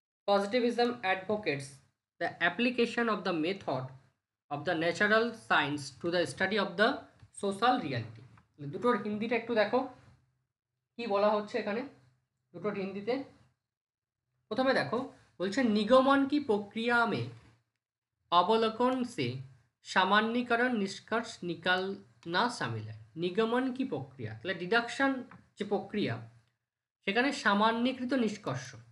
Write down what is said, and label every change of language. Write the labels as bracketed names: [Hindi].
[English] Positivism advocates the application of the method of the natural science to the study of the social reality. [Bangla] দুটোর হিন্দিটা একটু দেখো কি বলা হচ্ছে এখানে দুটোর হিন্দিতে। প্রথমে দেখো বলছে [Hindi] निगमन की प्रक्रिया में अवलोकन से सामान्यीकरण निष्कर्ष निकालना शामिल है। निगमन की प्रक्रिया [Bangla] তাহলে ডিডাকশন যে প্রক্রিয়া সেখানে সামান্যীকৃত নিষ্কর্ষ।